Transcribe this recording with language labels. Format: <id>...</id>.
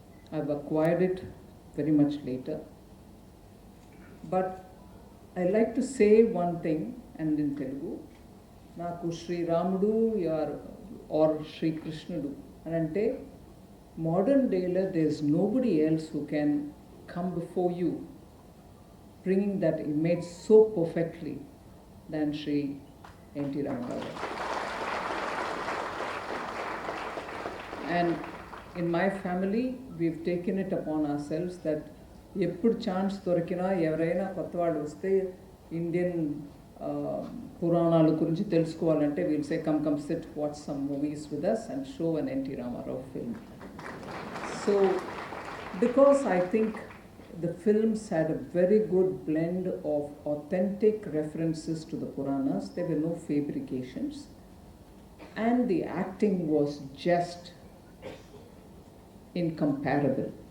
<en>I've acquired it very much later. But I like to say one thing, and in Telugu, Naku Sri Ramudu or Sri Krishnudu. Anante, modern day there's nobody else who can come before you bringing that image so perfectly than Sri N.T. Ramarao. And in my family, we've taken it upon ourselves that</en> <te>ఎప్పుడు chance దొరికినా ఎవరైనా కొత్త వాళ్ళు వస్తే Indian పురాణాల గురించి తెలుసుకోవాలంటే</te> <en>We'll say come sit watch some movies with us and show an N.T. Ramarao film. So because I think the films had a very good blend of authentic references to the Puranas, there were no fabrications, and the acting was just incomparable.</en>